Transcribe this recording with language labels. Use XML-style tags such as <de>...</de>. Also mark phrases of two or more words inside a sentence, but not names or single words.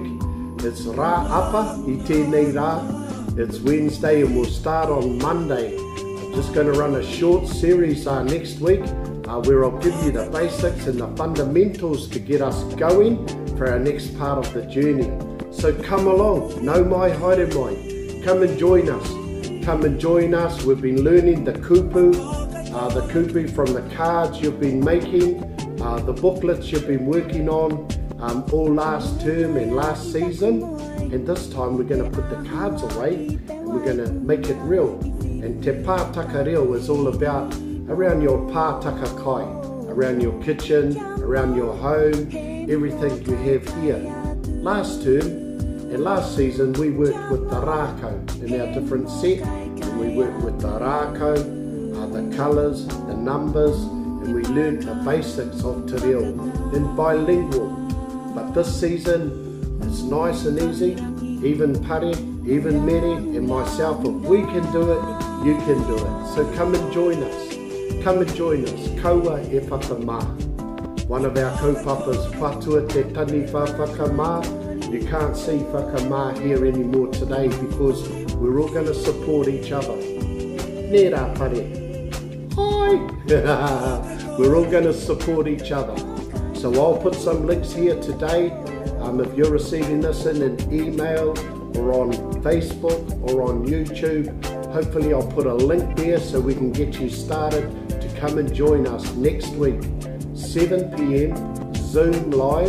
<mi>It's Rā Apa, I tēnei rā.</mi> <en>It's Wednesday and we'll start on Monday. I'm just going to run a short series next week where I'll give you the basics and the fundamentals to get us going for our next part of the journey. So come along,</en> <mi>nau mai, haere mai.</mi> <en>Come and join us. Come and join us. We've been learning the kupu from the cards you've been making, the booklets you've been working on all last term and last season. And this time we're going to put the cards away and we're going to make it real. And</en> <mi>te pātaka reo</mi> <en>is all about around your</en> <mi>pātaka kai,</mi> <en>around your kitchen, around your home, everything you have here. Last term and last season we worked with the rākau in our different set, and we worked with the rākau, the colours, the numbers, and we learned the basics of</en> <mi>te reo</mi> <en>in bilingual. But this season it's nice and easy, even pare, even mere and myself, if we can do it, you can do it. So come and join us. Come and join us.</en> <mi>Kaua e whakamā.</mi> <en>One of our</en> <mi>kaupapas, patua te tani whakamā.</mi> <en>You can't see whakamā here anymore today because we're all going to support each other.</en> <mi>Nera pare. Hi!</mi> <en>We're all going to support each other. So I'll put some links here today. If you're receiving this in an email or on Facebook or on YouTube, hopefully I'll put a link there so we can get you started to come and join us next week, 7 PM, Zoom live.</en>